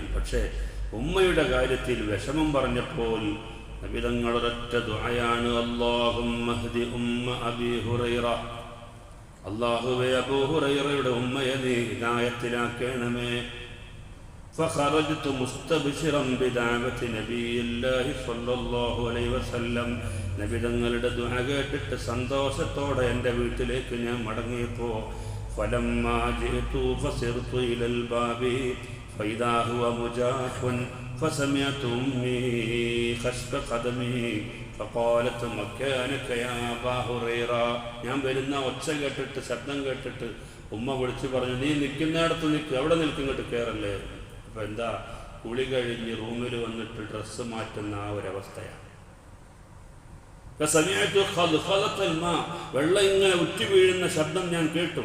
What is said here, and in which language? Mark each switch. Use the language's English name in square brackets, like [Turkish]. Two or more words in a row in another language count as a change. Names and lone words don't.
[Malayalam] പക്ഷേ ഉമ്മയുടെ കാര്യത്തിൽ വിഷമം പറഞ്ഞപ്പോൾ നബിതങ്ങളൊരൊറ്റ ദുആയാണ്, [Arabic] اللهم اهد أم أبي هريرة, [Malayalam] അല്ലാഹുവേ അബൂ ഹുറൈറയുടെ ഉമ്മയെ നീ ഹിദായത്തിലാക്കണമേ. [Arabic] فخرجت مستبشرا بدعوة نبي الله صلى الله عليه وسلم, [Malayalam] നബിതങ്ങളുടെ ദുആ കേട്ടിട്ട് സന്തോഷത്തോടെ എൻ്റെ വീട്ടിലേക്ക് ഞാൻ മടങ്ങിയപ്പോൾ [Arabic] فلما جئت فسرت إلى الباب فإذا هو مجاح فسمعت أمي خشب قدمي فقالت مكانك يا أبا هريرة. [Malayalam] ഞാൻ വരുന്ന ഒച്ച കേട്ടിട്ട് ശബ്ദം കേട്ടിട്ട് ഉമ്മ വിളിച്ച് പറഞ്ഞു, നീ നിൽക്കുന്നിടത്ത് നിൽക്കുക, അവിടെ നിൽക്കിങ്ങോട്ട് കയറല്ലേ. അപ്പം എന്താ, കുളി കഴിഞ്ഞ് റൂമിൽ വന്നിട്ട് ഡ്രസ്സ് മാറ്റുന്ന ആ ഒരവസ്ഥയാണ്. വെള്ളം ഇങ്ങനെ ഉറ്റി വീഴുന്ന ശബ്ദം ഞാൻ കേട്ടു.